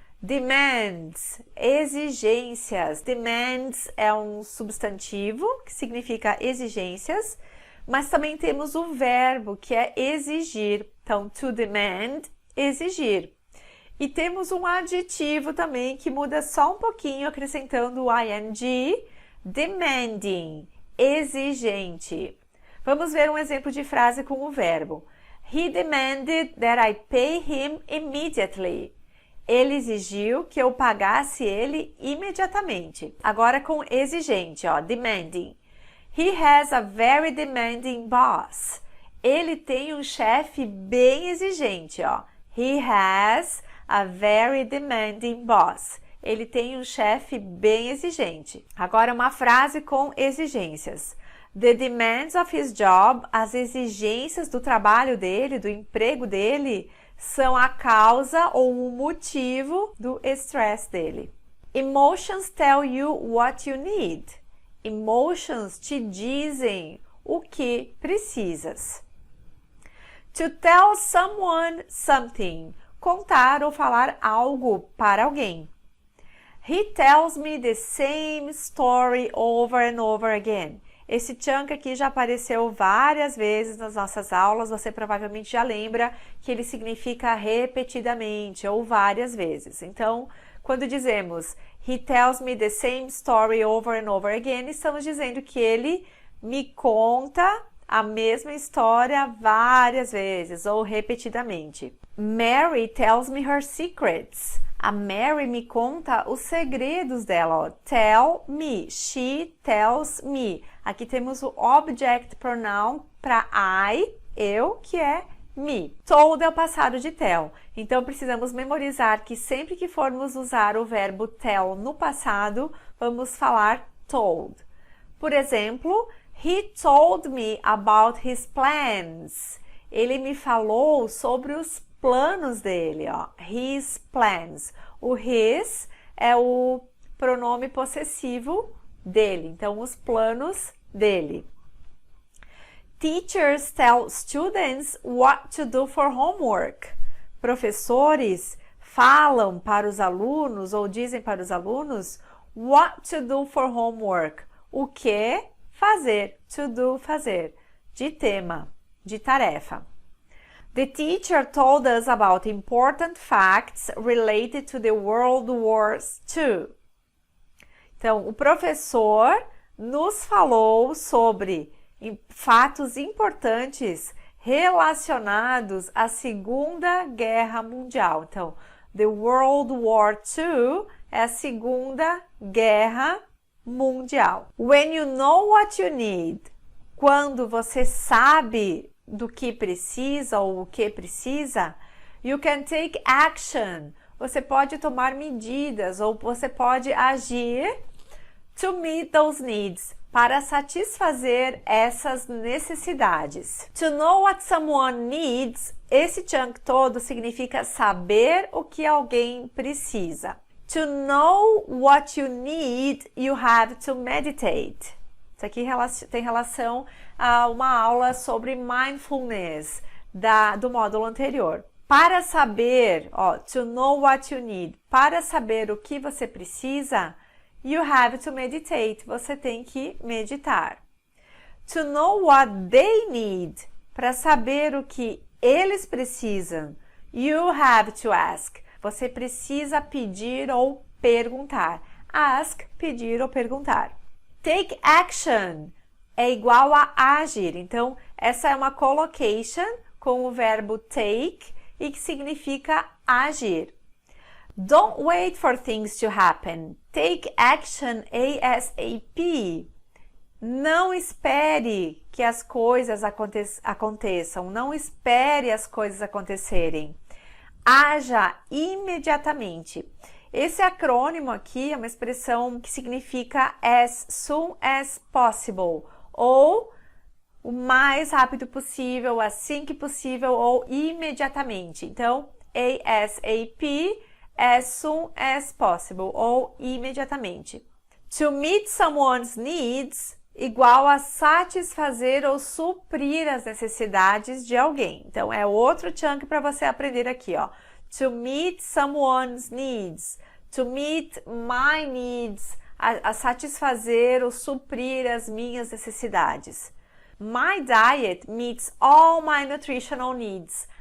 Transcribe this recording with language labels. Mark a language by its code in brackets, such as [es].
[pt] Demands, exigências. Demands é um substantivo que significa exigências, mas também temos o verbo que é exigir. Então, to demand, exigir. E temos um adjetivo também que muda só um pouquinho, acrescentando o ing, demanding, exigente. Vamos ver um exemplo de frase com o verbo. [en] He demanded that I pay him immediately. [pt] Ele exigiu que eu pagasse ele imediatamente. Agora com exigente, ó, demanding. [en] He has a very demanding boss. [pt] Ele tem um chefe bem exigente, ó. [en] He has a very demanding boss. [pt] Ele tem um chefe bem exigente. Agora uma frase com exigências. [en] The demands of his job, [pt] as exigências do trabalho dele, do emprego dele, são a causa ou o motivo do estresse dele. [en] Emotions tell you what you need. Emotions [pt] te dizem o que precisas. [en] To tell someone something. [pt] Contar ou falar algo para alguém. [en] He tells me the same story over and over again. [pt] Esse chunk aqui já apareceu várias vezes nas nossas aulas, você provavelmente já lembra que ele significa repetidamente ou várias vezes. Então, quando dizemos [en] he tells me the same story over and over again, [pt] estamos dizendo que ele me conta a mesma história várias vezes ou repetidamente. [en] Mary tells me her secrets. [pt] A Mary me conta os segredos dela, ó. [en] Tell me, she tells me. [pt] Aqui temos o object pronoun para I, eu, que é me. Told é o passado de tell. Então, precisamos memorizar que sempre que formos usar o verbo tell no passado, vamos falar told. Por exemplo, [en] he told me about his plans. [pt] Ele me falou sobre os planos dele, ó. His plans. O his é o pronome possessivo dele, então os planos dele. [en] Teachers tell students what to do for homework. [pt] Professores falam para os alunos ou dizem para os alunos [en] what to do for homework. [pt] O que fazer, to do, fazer, de tema, de tarefa. [en] The teacher told us about important facts related to the World War II. [pt] Então, o professor nos falou sobre fatos importantes relacionados à Segunda Guerra Mundial. Então, the World War II é a Segunda Guerra Mundial. [en] When you know what you need, [pt] quando você sabe do que precisa [en] ou o que precisa, you can take action. [pt] Você pode tomar medidas ou você pode agir [en] to meet those needs, [pt] para satisfazer essas necessidades. [en] To know what someone needs, [pt] esse chunk todo significa saber o que alguém precisa. [en] To know what you need, you have to meditate. [pt] Isso aqui tem relação a uma aula sobre mindfulness do módulo anterior. Para saber, ó, [en] to know what you need, [pt] para saber o que você precisa, [en] you have to meditate, [pt] você tem que meditar. [en] To know what they need, [pt] para saber o que eles precisam. [en] You have to ask. [pt] Você precisa pedir ou perguntar. Ask, pedir ou perguntar. [en] Take action [pt] é igual a agir. Então, essa é uma collocation com o verbo take e que significa agir. [en] Don't wait for things to happen. Take action ASAP. [pt] Não espere que as coisas aconteçam. Não espere as coisas acontecerem. Haja imediatamente. Esse acrônimo aqui é uma expressão que significa [en] as soon as possible, [pt] ou o mais rápido possível, assim que possível, ou imediatamente. Então, ASAP, [en] as soon as possible, [pt] ou imediatamente. [en] To meet someone's needs, [pt] igual a satisfazer ou suprir as necessidades de alguém. Então, é outro chunk para você aprender aqui, ó. [en] To meet someone's needs. To meet my needs. [pt] A satisfazer ou suprir as minhas necessidades. [en] My diet meets all my nutritional needs.